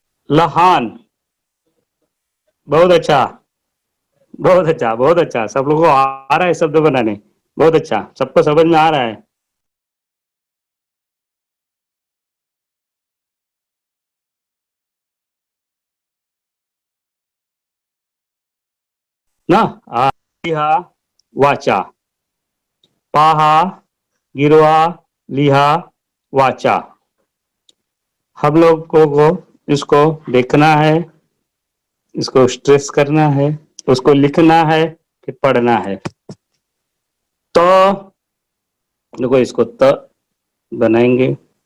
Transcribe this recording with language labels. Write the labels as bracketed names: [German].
[Hindi] लहान, बहुत अच्छा, बहुत अच्छा, बहुत अच्छा, सब लोगों को आ रहा है शब्द बनाने, बहुत अच्छा, सबको समझ में आ रहा है ना। [Marathi] लिहा, वाचा, पाहा, गिरवा, लिहा, वाचा। [Hindi] हम लोग को इसको देखना है, इसको स्ट्रेस करना है, उसको लिखना है, फिर पढ़ना है। तो देखो इसको त बनाएंगे।